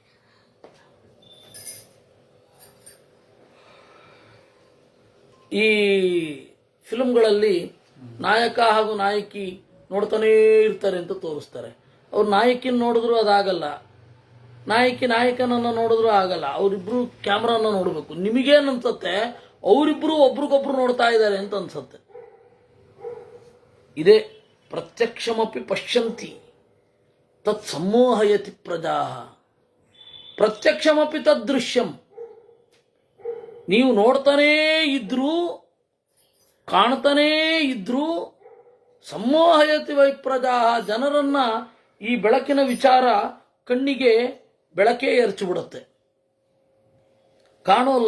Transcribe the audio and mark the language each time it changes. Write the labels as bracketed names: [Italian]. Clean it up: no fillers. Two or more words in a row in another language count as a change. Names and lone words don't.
[Kannada] ಈ ಫಿಲ್ಮ್ಗಳಲ್ಲಿ ನಾಯಕ ಹಾಗೂ ನಾಯಕಿ ನೋಡ್ತಾನೇ ಇರ್ತಾರೆ ಅಂತ ತೋರಿಸ್ತಾರೆ. ಅವ್ರು ನಾಯಕಿನ ನೋಡಿದ್ರು ಅದಾಗಲ್ಲ, ನಾಯಕನನ್ನ ನೋಡಿದ್ರು ಆಗಲ್ಲ. ಅವರಿಬ್ರು ಕ್ಯಾಮ್ರಾನ ನೋಡಬೇಕು. ನಿಮಗೇನು ಅನ್ಸತ್ತೆ? ಅವರಿಬ್ರು ಒಬ್ರಿಗೊಬ್ರು ನೋಡ್ತಾ ಇದ್ದಾರೆ ಅಂತ ಅನ್ಸತ್ತೆ. [Sanskrit] ಇದೇ ಪ್ರತ್ಯಕ್ಷಮಪಿ ಪಶ್ಯಂತಿ ತತ್ ಸಂಮೋಹಯತಿ ಪ್ರಜಾ. ಪ್ರತ್ಯಕ್ಷಮಪಿ ತದ್ದೃಶ್ಯಂ. [Kannada] ನೀವು ನೋಡ್ತಾನೇ ಇದ್ರು, ಕಾಣ್ತಾನೇ ಇದ್ರು, [Sanskrit] ಸಂಮೋಹಯತಿ ವೈ ಪ್ರಜಾ. [Kannada] ಜನರನ್ನ ಈ ಬೆಳಕಿನ ವಿಚಾರ ಕಣ್ಣಿಗೆ ಬೆಳಕೇ ಎರಚಿಬಿಡುತ್ತೆ, ಕಾಣೋಲ್ಲ.